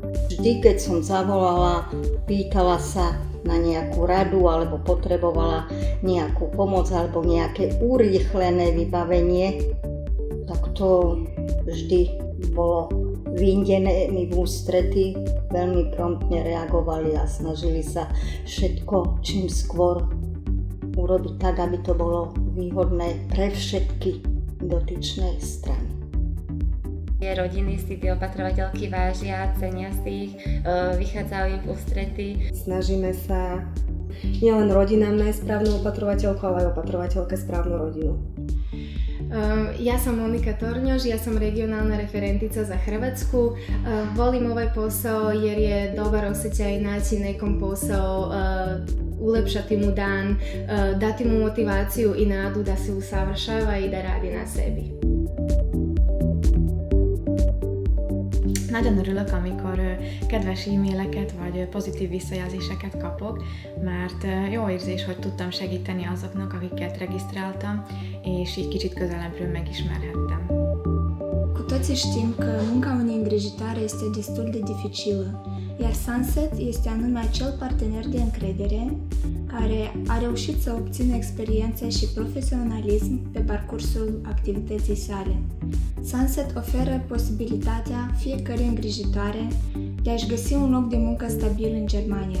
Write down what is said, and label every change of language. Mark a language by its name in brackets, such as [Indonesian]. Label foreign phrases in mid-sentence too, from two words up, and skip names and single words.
[Slovak] Vždy, keď som zavolala, pýtala sa na nejakú radu alebo potrebovala nejakú pomoc alebo nejaké urýchlené vybavenie, tak to vždy bolo vyjdené mi v ústrety, veľmi promptne reagovali a snažili sa všetko čím skôr urobiť tak, aby to bolo výhodné pre všetky dotyčné strany. Rodiny si tie opatrovateľky vážia, cenia si ich, vychádzajú im v ústrety. Snažíme sa nielen rodinám nájsť správnu opatrovateľku, ale aj opatrovateľke správnu rodinu. [Croatian] Ja sam Monika Tornjož, ja sam regionalna referentica za Hrvatsku. Volim ovaj posao jer je dobar osjećaj naći nekom posao, ulepšati mu dan, dati mu motivaciju i nadu da se usavršava i da radi na sebi. [Hungarian] Nagyon örülök, amikor kedves e-maileket vagy pozitív visszajelzéseket kapok, mert jó érzés, hogy tudtam segíteni azoknak, akiket regisztráltam, és így kicsit közelebbről megismerhettem. [Romanian] Cu toții știm că munca unei îngrijitoare este destul de dificilă, iar Sunset este anume acel partener de încredere care a reușit să obțină experiență și profesionalism pe parcursul activității sale. Sunset oferă posibilitatea fiecărei îngrijitoare de a-și găsi un loc de muncă stabil în Germania.